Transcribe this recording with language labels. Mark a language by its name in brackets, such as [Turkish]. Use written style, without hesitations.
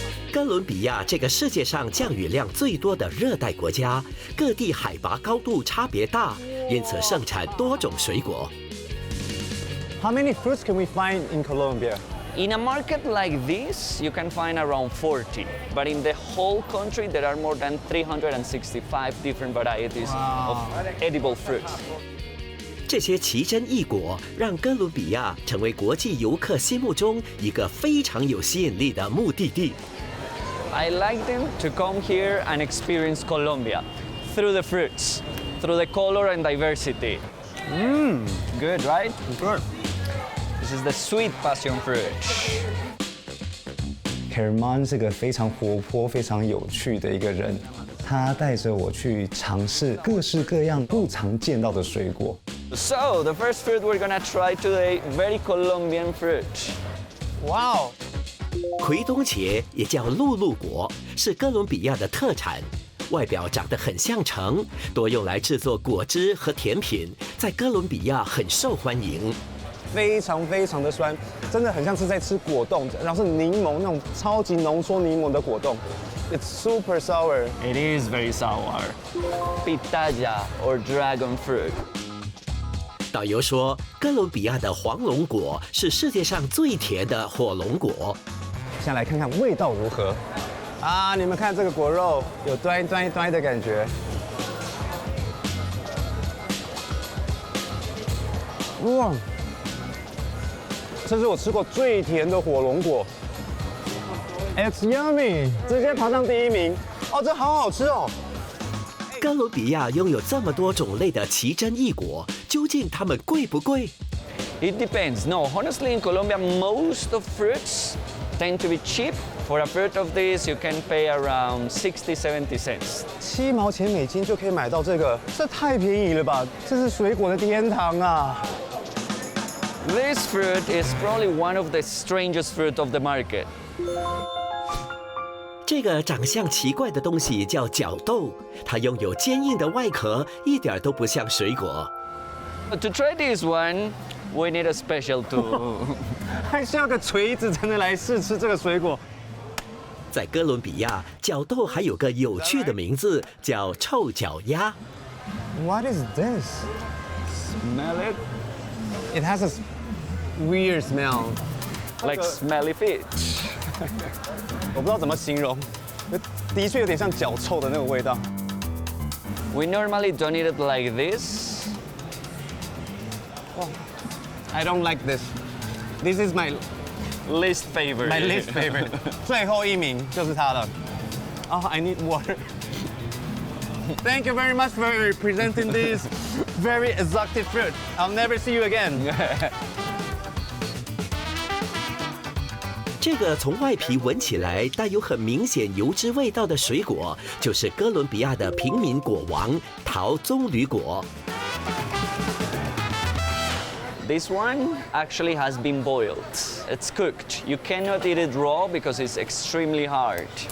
[Chinese] 哥伦比亚这个世界上降雨量最多的热带国家，各地海拔高度差别大，因此盛产多种水果。 [English] How many fruits can we find in Colombia? In a market like this, you can find around 40, but in the whole country, there are more than 365 different varieties of edible fruits. [Chinese] 这些奇珍异果让哥伦比亚成为国际游客心目中一个非常有吸引力的目的地。 [English] I like them to come here and experience Colombia through the fruits, through the color and diversity. Good, right? Good. This is the sweet passion fruit. [Chinese] Herman 是个非常活泼、非常有趣的一个人，他带着我去尝试各式各样不常见到的水果。 [English] So, the first fruit we're gonna try today, very Colombian fruit. Wow! [Chinese] 葵东茄也叫露露果，是哥伦比亚的特产，外表长得很像橙，多用来制作果汁和甜品，在哥伦比亚很受欢迎。非常非常的酸，真的很像是在吃果冻，然后是柠檬那种超级浓缩柠檬的果冻。 [English] It's super sour. It is very sour. Pitaya or dragon fruit. [Chinese] 导游说，哥伦比亚的黄龙果是世界上最甜的火龙果。先来看看味道如何啊！你们看这个果肉有端端端的感觉。哇！这是我吃过最甜的火龙果。 [English] It's yummy， [Chinese] 直接爬上第1名。哦，这好好吃哦。哥伦比亚拥有这么多种类的奇珍异果，究竟它们贵不贵？ [English] It depends. No, honestly, in Colombia, most of fruits tend to be cheap. For a fruit of this, you can pay around 60, 70 cents. [Chinese] 7毛钱美金就可以买到这个，这太便宜了吧！这是水果的天堂啊！ [English] This fruit is probably one of the strangest fruit of the market. [Chinese] 这个长相奇怪的东西叫角豆，它拥有坚硬的外壳，一点都不像水果。 [English] To try this one, we need a special tool. [Chinese] 还需要个锤子才能来试吃这个水果。在哥伦比亚，角豆还有个有趣的名字，叫臭脚丫。 [English] What is this? Smell it? It has a weird smell. Like smelly fish. [Chinese] 我不知道怎么形容，的确有点像脚臭的那个味道。 [English] We normally don't eat it like this. I don't like this. This is my least favorite. My least favorite. [Chinese] 最后一名就是它了。 [English] Oh, I need water. Thank you very much for presenting this very exotic fruit. I'll never see you again. [Chinese] 这个从外皮闻起来带有很明显油脂味道的水果，就是哥伦比亚的平民果王桃棕榈果。 [English] This one actually has been boiled. It's cooked. You cannot eat it raw because it's extremely hard.